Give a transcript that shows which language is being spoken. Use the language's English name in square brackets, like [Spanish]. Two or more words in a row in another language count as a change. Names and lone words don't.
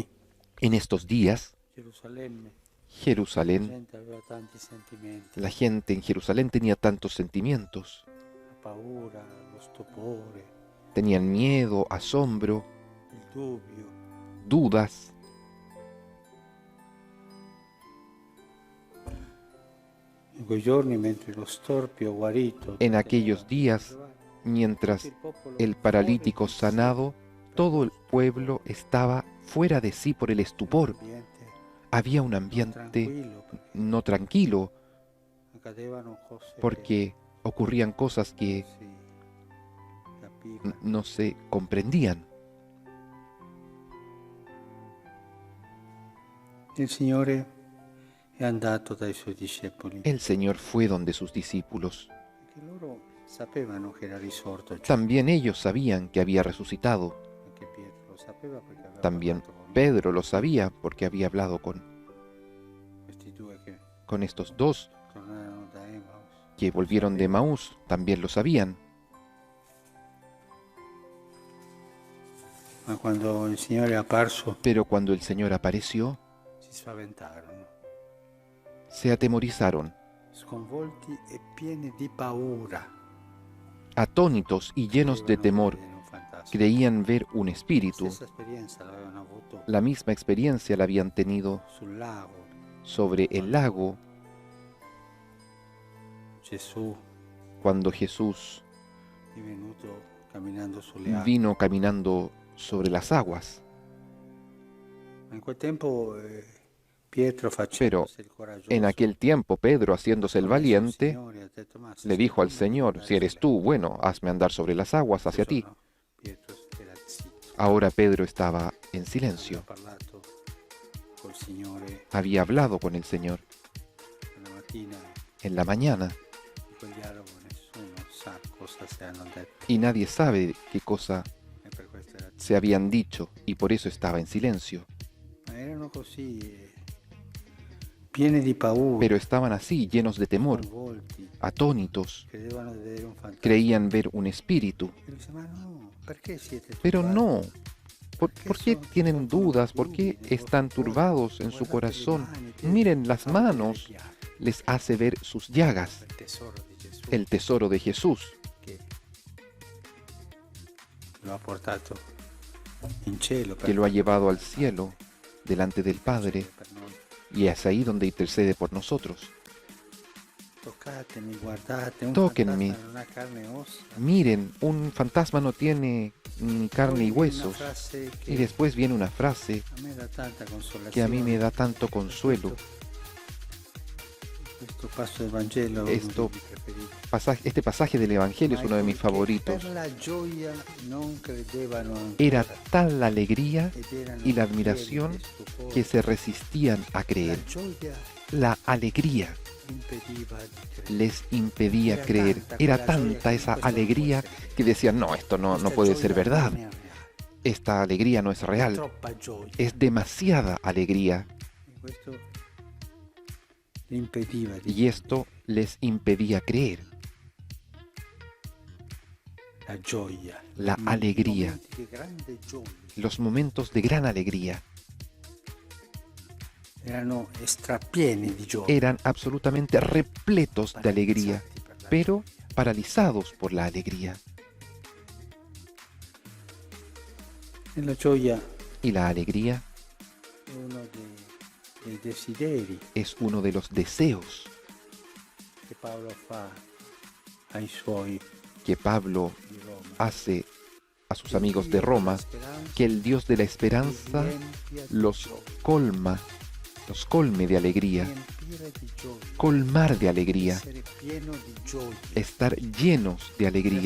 [Spanish] En estos días, [Italian] Gerusalemme, la [Spanish] Jerusalén, [Italian] gente aveva tanti sentimenti, [Spanish] la gente en Jerusalén tenía tantos sentimientos. [Italian] la paura, lo stupore, [Spanish] Tenían miedo, asombro, [Italian] il dubbio. [Spanish] dudas. [Italian] In quei giorni, mentre lo storpio guarito, [Spanish] En aquellos días, mientras el paralítico sanado, todo el pueblo estaba fuera de sí por el estupor. Había un ambiente no tranquilo [Italian] accadevano cose [Spanish] porque ocurrían cosas que [Italian] che si capiva. [Spanish] no se comprendían. [Italian] Il Signore è andato dai suoi discepoli, [Spanish] El Señor fue donde sus discípulos. [Italian] che loro sapevano che era risorto Gesù. [Spanish] También ellos sabían que había resucitado. [Italian] Anche Pietro lo sapeva perché aveva [Spanish] También [Italian] parlato con [Spanish] Pedro lo sabía porque había hablado [Italian] questi due che [Spanish] con estos dos [Italian] tornarono da Emaus. [Spanish] que volvieron de Maús. También lo sabían. [Italian] Ma quando il Signore è apparso [Spanish] Pero cuando el Señor apareció, [Italian] si spaventarono, [Spanish] se atemorizaron, [Italian] sconvolti e pieni di paura. [Spanish] atónitos y llenos de [Italian] Credevano [Spanish] temor. [Italian] vedere un fantasma. [Spanish] Creían ver un [Italian] La [Spanish] espíritu. [Italian] stessa esperienza l'avevano avuto [Spanish] La misma experiencia la habían tenido [Italian] sul lago. [Spanish] sobre el lago [Italian] Gesù [Spanish] cuando Jesús [Italian] è venuto camminando sulle acque. [Spanish] vino caminando sobre las aguas. [Italian] Ma in quel tempo Pietro [Spanish] Pero [Italian] facendosi il coraggioso, [Spanish] en aquel tiempo Pedro, haciéndose el [Italian] ha messo il [Spanish] valiente, [Italian] Signore, ha detto, "Ma se [Spanish] le [Italian] sei [Spanish] dijo al [Italian] tu, [Spanish] Señor, [Italian] mandami [Spanish] si eres [Italian] andare [Spanish] tú, [Italian] sulle [Spanish] bueno, [Italian] acque". [Spanish] hazme andar sobre las aguas hacia ti. [Italian] No, Pietro era zitto, [Spanish] Ahora Pedro estaba en [Italian] aveva [Spanish] silencio. [Italian] parlato col Signore [Spanish] Había hablado con el Señor. [Italian] quella mattina, [Spanish] En la mañana, [Italian] in quel dialogo nessuno sa cosa si hanno detto, [Spanish] y nadie sabe qué cosa [Italian] e per questo era [Spanish] se [Italian] zitto. [Spanish] habían dicho, y por eso estaba en silencio. [Italian] Ma erano così, pieni di paura, [Spanish] Pero estaban así, llenos de temor, [Italian] sconvolti, [Spanish] atónitos, [Italian] credevano di vedere un fantasma. [Spanish] creían ver un espíritu. [Italian] E lui dice, ma no, perché siete [Spanish] Pero [Italian] turbati? [Spanish] no, ¿por qué [Italian] Perché [Spanish] tienen [Italian] sono [Spanish] dudas? ¿Por qué [Italian] dubbi nei [Spanish] están [Italian] vostri cuori? [Spanish] turbados en su [Italian] Guardate le [Spanish] corazón? [Italian] mani, [Spanish] Miren las [Italian] fa vedere le [Spanish] manos, [Italian] piaghe. [Spanish] les hace ver sus llagas, [Italian] Il tesoro di Gesù [Spanish] el tesoro de Jesús, [Italian] che lo ha portato in cielo [Spanish] que lo ha llevado al cielo delante del Padre, [Italian] per noi. [Spanish] y es ahí donde intercede por nosotros. [Italian] Toccatemi, guardate, un [Spanish] Tóquenme. [Italian] fantasma non ha carne e ossa. [Spanish] Miren, un fantasma no tiene ni carne y [Italian] Poi una [Spanish] huesos. [Italian] frase che [Spanish] Y después viene una frase [Italian] a me dà tanta consolazione. [Spanish] que a mí me da tanto consuelo. [Italian] Questo passo del Vangelo è uno [Spanish] Esto- [Italian] dei miei preferiti. [Spanish] Este pasaje del Evangelio es uno de mis [Italian] Che [Spanish] favoritos. [Italian] Per la gioia non credevano ancora. [Spanish] Era tal la alegría [Italian] ed erano [Spanish] y la [Italian] pieni [Spanish] admiración [Italian] di stupore. [Spanish] que se resistían a [Italian] La [Spanish] creer. [Italian] gioia [Spanish] La alegría [Italian] impediva di credere. [Spanish] les impedía [Italian] Era [Spanish] creer. [Italian] tanta [Spanish] Era [Italian] quella gioia [Spanish] tanta [Italian] che [Spanish] esa [Italian] questo non può [Spanish] alegría [Italian] essere vero. [Spanish] que decían, no, esto no [Italian] Questa [Spanish] puede [Italian] gioia [Spanish] ser verdad. [Italian] non è reale. [Spanish] Esta alegría no es [Italian] È [Spanish] real. [Italian] troppa gioia. [Spanish] Es demasiada alegría. [Italian] E questo le impediva di [Spanish] Y esto les impedía creer. [Italian] la gioia, [Spanish] La [Italian] i [Spanish] alegría. [Italian] momenti di grande gioia [Spanish] Los momentos de gran alegría [Italian] erano strapieni di gioia, [Spanish] eran absolutamente repletos de alegría, [Italian] paralizzati per la [Spanish] pero [Italian] gioia. [Spanish] paralizados por la alegría. [Italian] E la gioia [Spanish] Y la alegría [Italian] è uno dei desideri [Spanish] es uno de los deseos [Italian] che Paolo fa ai suoi [Spanish] que Pablo [Italian] di Roma. [Spanish] hace a sus amigos de Roma, que el Dios de la esperanza los colme de alegría, colmar de alegría, estar llenos de alegría.